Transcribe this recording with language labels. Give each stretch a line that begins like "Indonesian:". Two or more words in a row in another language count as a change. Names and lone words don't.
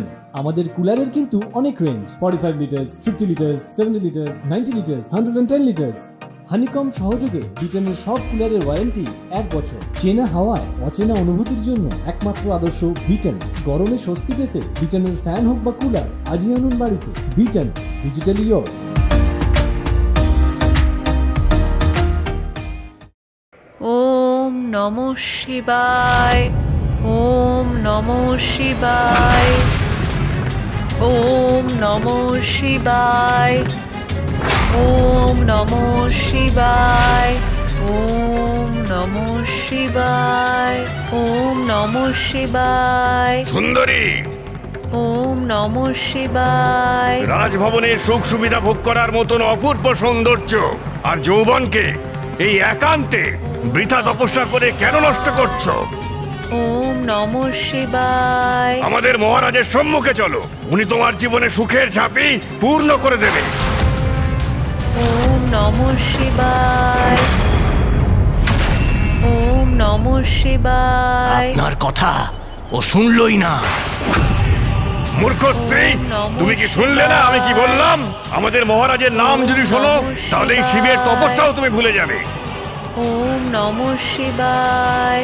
Bangla: আমাদের কুলারের কিন্তু অনেক রেঞ্জ, 45 লিটার্স, 50 লিটার্স, 70 লিটার্স, 90 লিটার্স, 110 লিটার্স। হানিকম সহযোগে বিটেনের সব কুলারের ওয়ারেন্টি 1 বছর। চেনা হাওয়ায় অচেনা অনুভূতির জন্য একমাত্র আদর্শ বিটেন। গরমে স্বস্তি পেতে বিটেনের ফ্যান হোক বা কুলার আজই আনুন বাড়িতে।
English: বিটেন, Digitally yours.
Sanskrit: ওম নমঃ শিবায়, ওম নমঃ শিবায়, ওম নমঃ শিবায়, ওম নমঃ শিবায়, ওম নমঃ শিবায়, ওম নমঃ শিবায়,
Bangla: সুন্দরী,
Sanskrit: ওম নমঃ শিবায়।
Bangla: রাজভবনের সুখ সুবিধা ভোগ করার মতন অপূর্ব সৌন্দর্য আর যৌবনকে এই একান্তে বৃথা তপস্যা করে কেন নষ্ট করছো?
Sanskrit: ওম নমঃ শিবায়।
Bangla: আমাদের মহারাজের সম্মুখে চলো, উনি তোমার জীবনে সুখের ঝাঁপি পূর্ণ করে দেবে।
Sanskrit: ওম নমঃ শিবায়, ওম নমঃ শিবায়।
Bangla: আপনার কথা ও শুনলই না। মূর্খ স্ত্রী, তুমি কি শুনলে না আমি কি বললাম? আমাদের মহারাজের নাম যদি শোনো তাহলে এই শিবের তপস্যাও তুমি ভুলে যাবে।
Sanskrit: ওম নমঃ শিবায়।